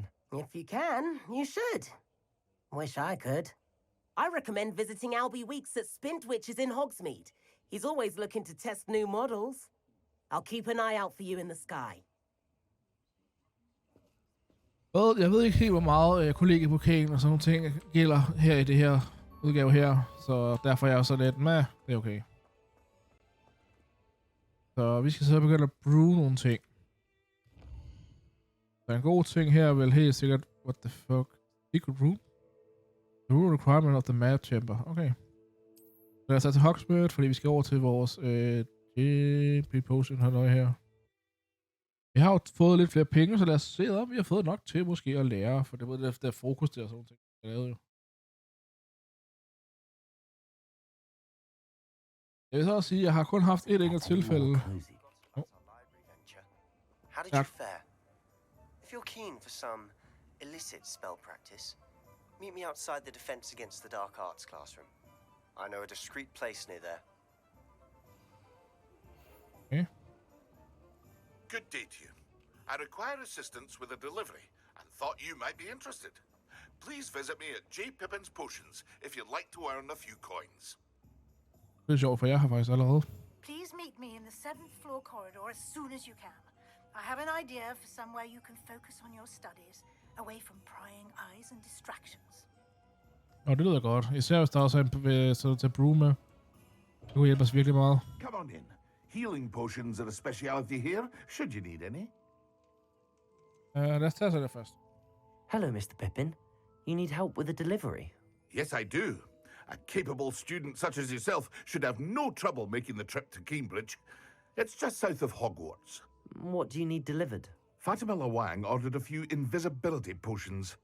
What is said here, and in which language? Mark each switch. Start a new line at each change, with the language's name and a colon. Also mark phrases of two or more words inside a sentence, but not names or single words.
English: If you can, you should. Wish I could. I recommend visiting Albie Weeks at Spint, which is in Hogsmeade. He's always looking to test new models. I'll keep an eye out for you in the sky. Well,
Danish: jeg ved ikke helt, hvor meget kollegiepokalen og sådan nogle ting gælder her i det her udgave her. Så derfor er jeg også lidt med. Det er okay. Så vi skal så begynde at brew nogle ting. Så en god ting her er vel helt sikkert...
English: What the fuck? Secret room? The rule requirement of the map chamber. Okay.
Danish: Så lad os tage til Hogsmeade, fordi vi skal over til vores JP potion hernøje her. Vi har jo fået lidt flere penge, så lad os se om vi har fået nok til måske at lære, for det var det der fokus der og sådan nogle ting, jeg lavede jo. Jeg vil så også sige, at jeg har kun haft et enkelt tilfælde.
English: How did you fare? If you're keen for some illicit spell practice, meet me outside the Defense Against the Dark Arts classroom. I know a discreet place near there. Okay. Good day to you. I require assistance with a delivery and thought you might be interested. Please visit me at J. Pippin's Potions if you'd like to earn a few coins.
Danish: Det er sjovt, for jeg har faktisk allerede.
English: Please meet me in the 7th floor corridor as soon as you can. I have an idea for somewhere you can focus on your studies, away from prying eyes and distractions.
Danish: Nå, det lyder godt. Især hvis der også er en til brew med. Det kunne hjælpe os virkelig meget.
English: Come on in. Healing potions are a speciality here, should you need any.
Danish: Lad os tage det først.
English: Hello, Mr. Pippin. You need help with a delivery? Yes, I do. A capable student such as yourself should have no trouble making the trip to Cambridge. It's just south of Hogwarts. What do you need delivered? Fatima Lawang ordered a few invisibility potions.